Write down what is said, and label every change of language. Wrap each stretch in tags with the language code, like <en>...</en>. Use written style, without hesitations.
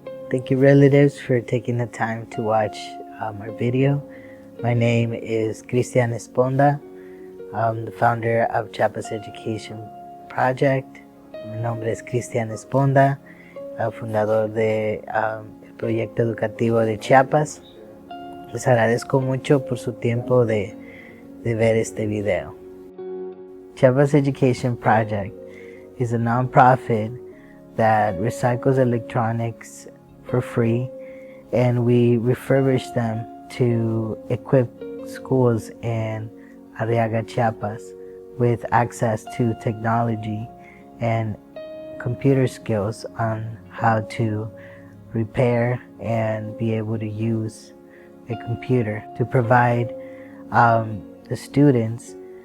<en>Thank you, relatives, for taking the time to watch our video. My name is Cristian Esponda. I'm the founder of Chiapas Education Project.</en> <es>Mi nombre es Cristian Esponda, fundador de el proyecto educativo de Chiapas. Les agradezco mucho por su tiempo de ver este video.</es> <en>Chiapas Education Project is a nonprofit that recycles electronics for free, and we refurbish them to equip schools in Arriaga, Chiapas with access to technology and computer skills on how to repair and be able to use a computer, to provide the students</en>